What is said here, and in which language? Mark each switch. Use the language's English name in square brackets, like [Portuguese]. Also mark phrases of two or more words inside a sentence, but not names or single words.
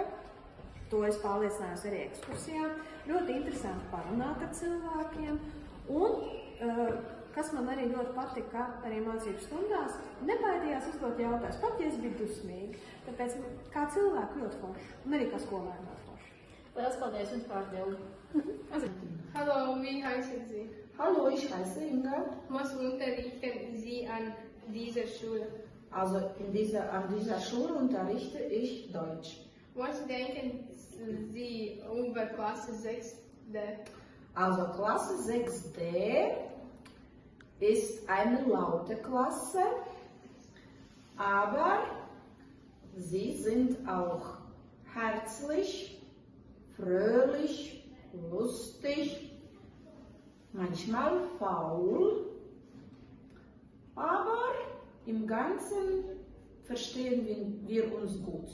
[Latvian] To es pārliecinājos arī ekskursijā. Ļoti interesanti parunāt ar cilvēkiem. Un, kas man arī ļoti patika, arī mācību stundās, nebaidījās uzdot jautājumus, pat ja es biju dusmīga. Tāpēc kā cilvēku ļoti forši, un arī kā skolēni ļoti forši. Lielas paldies jums par atbildi. [German] Hallo, wie heißen Sie? Hallo, ich heiße Inga. Was unterrichten Sie an dieser Schule? Also an dieser Schule unterrichte ich Deutsch. Was denken Sie über Klasse 6D? Also Klasse 6D ist eine laute Klasse, aber sie sind auch herzlich, fröhlich, lustig, manchmal faul, aber im Ganzen verstehen wir uns gut.